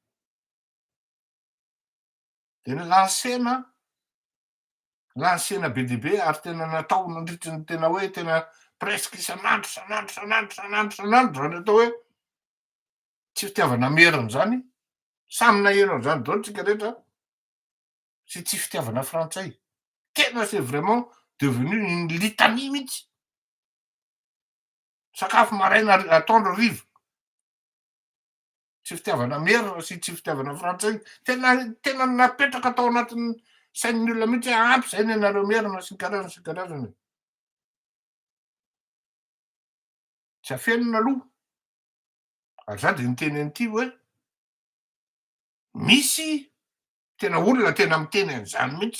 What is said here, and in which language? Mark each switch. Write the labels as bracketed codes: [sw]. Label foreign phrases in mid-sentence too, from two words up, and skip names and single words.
[mg] de ny lansena be dia be ary tena natao nandritra ny tena hoe tena presque isan'andro zany atao hoe tsy fitiavana merina zany samy naheno an'izany daholo tsika rehetra sy tsy fitiavana frantsay. Tena [fr] c'est vraiment devenu une litanie [mg] mihitsy. Sakafo maraina atoandro hariva tsy fitiavana merina sy tsy fitiavana frantsay tena napetraka tao anatin'ny sain'ny olona mihitsy hoe ampy zay ny anareo merina sy ny karazany. Tsy afenina aloha ary za de niteny an'ity hoe misy tena olona tena miteny an'izany mihitsy.